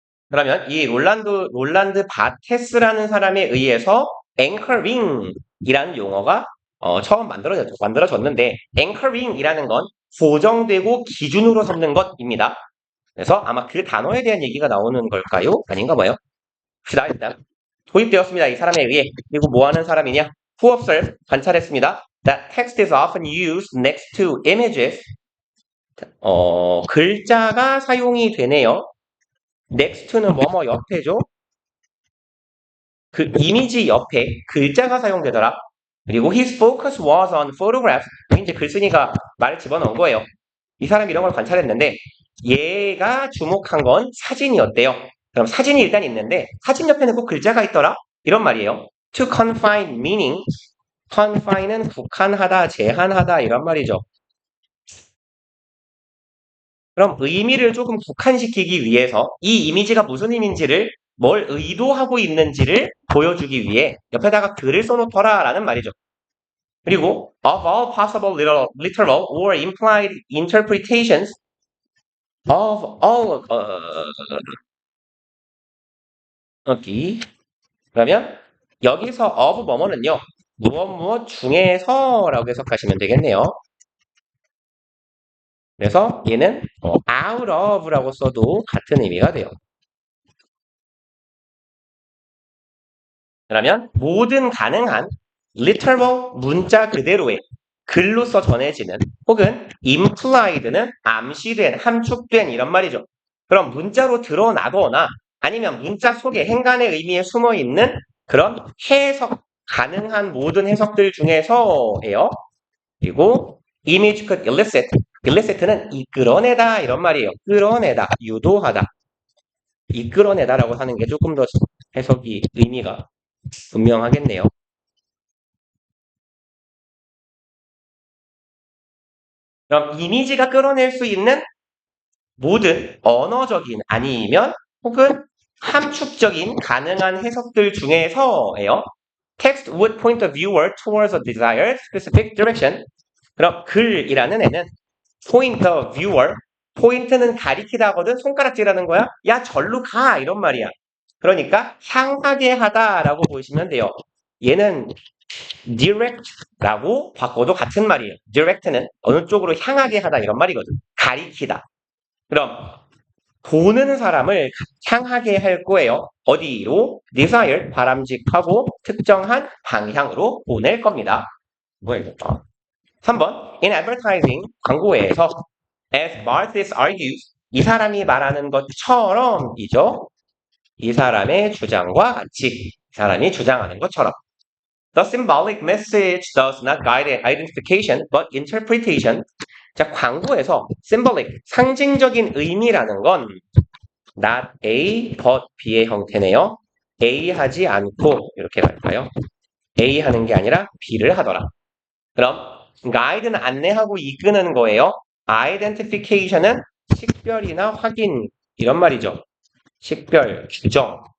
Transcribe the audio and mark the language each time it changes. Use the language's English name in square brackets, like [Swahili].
[Korean] 그러면 이 롤란드 바테스라는 사람에 의해서 anchoring이라는 용어가 처음 만들어졌는데 anchoring이라는 건 고정되고 기준으로 삼는 것입니다. 그래서 아마 그 단어에 대한 얘기가 나오는 걸까요? 아닌가 봐요. 봅시다. 일단 도입되었습니다. 이 사람에 의해. 그리고 뭐 하는 사람이냐? [English] Who observed? [Korean] 관찰했습니다. [English] That text is often used next to images. [Korean] 글자가 사용이 되네요. next는 뭐뭐 옆에죠. 그 이미지 옆에 글자가 사용되더라. [English] 그리고 his focus was on photographs. [Korean] 이제 글쓴이가 말을 집어넣은 거예요. 이 사람이 이런 걸 관찰했는데 얘가 주목한 건 사진이었대요. 그럼 사진이 일단 있는데 사진 옆에는 꼭 글자가 있더라? 이런 말이에요. [English] To confine meaning. [Korean] confine은 국한하다, 제한하다 이런 말이죠. 그럼 의미를 조금 국한시키기 위해서 이 이미지가 무슨 의미인지를 뭘 의도하고 있는지를 보여주기 위해 옆에다가 글을 써놓더라 라는 말이죠. 그리고 [English] of all possible literal or implied interpretations of all [Korean] 여기 그러면 여기서 of 뭐뭐는요 무엇 중에서라고 해석하시면 되겠네요. 그래서 얘는 out of라고 써도 같은 의미가 돼요. 그러면 모든 가능한 literal 문자 그대로의 글로써 전해지는 혹은 implied는 암시된, 함축된 이런 말이죠. 그럼 문자로 드러나거나 아니면 문자 속에 행간의 의미에 숨어있는 그런 해석, 가능한 모든 해석들 중에서예요. 그리고 [English] image could elicit, [Korean] elicit는 이끌어내다 이런 말이에요. 끌어내다, 유도하다. 이끌어내다라고 하는 게 조금 더 해석이 의미가 분명하겠네요. 그럼 이미지가 끌어낼 수 있는 모든 언어적인 아니면 혹은 함축적인 가능한 해석들 중에서예요. [English] Text would point the viewer towards a desired specific direction. [Korean] 그럼 글이라는 애는 [English] point the viewer, [Korean] 포인트는 가리키다거든 손가락질하는 거야. 야 절로 가 이런 말이야. 그러니까 향하게 하다라고 보시면 돼요. 얘는 direct라고 바꿔도 같은 말이에요. direct는 어느 쪽으로 향하게 하다 이런 말이거든. 가리키다. 그럼 보는 사람을 향하게 할 거예요. 어디로? desire, 바람직하고 특정한 방향으로 보낼 겁니다. 뭐야 이거? 3번. [English] In advertising, [Korean] 광고에서 [English] as Barthes argues, [Korean] 이 사람이 말하는 것처럼이죠. 이 사람의 주장과 같이 이 사람이 주장하는 것처럼 [English] The symbolic message does not guide identification, but interpretation. [Korean] 자, 광고에서 symbolic, 상징적인 의미라는 건 not A, but B의 형태네요. A 하지 않고 이렇게 갈까요? A 하는 게 아니라 B를 하더라. 그럼 guide는 안내하고 이끄는 거예요. identification은 식별이나 확인 이런 말이죠. 식별, 규정.